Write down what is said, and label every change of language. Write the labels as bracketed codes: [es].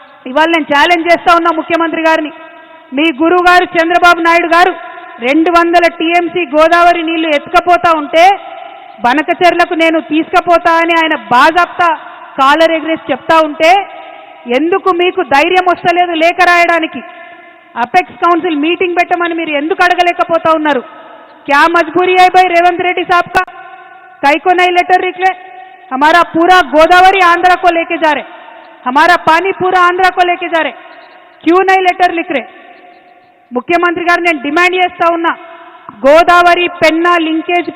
[te] ఇవాళ నేను ఛాలెంజ్ చేస్తా ఉన్నా ముఖ్యమంత్రి గారిని, మీ గురువు గారు చంద్రబాబు నాయుడు గారు 200 టీఎంసీ గోదావరి నీళ్లు ఎత్తుకపోతా ఉంటే బనకచెర్లకు నేను తీసుకుపోతా అని ఆయన బాజాప్తా కాలర్ ఎగ్రేసి చెప్తా ఉంటే ఎందుకు మీకు ధైర్యం వస్తలేదు లేఖ రాయడానికి? అపెక్స్ కౌన్సిల్ మీటింగ్ పెట్టమని మీరు ఎందుకు అడగలేకపోతా ఉన్నారు? [hi] क्या मजबूरी है भाई रेवंत रेड्डी साहब का? कई को नहीं लेटर निकले? हमारा पूरा गोदावरी आंध्रा को लेके जा रहे, हमारा पानी पूरा आंध्रा को लेके जा रहे, क्यों नहीं लेटर लिख रहे? [te] ముఖ్యమంత్రి గారు నేను డిమాండ్ చేస్తా ఉన్నా, గోదావరి పెన్నా లింకేజ్ పేరుతో ఏదైతే ప్రాజెక్టు కట్టి బనకచెర్లకు నీళ్లు తీసుకుపోతా ఉన్నారో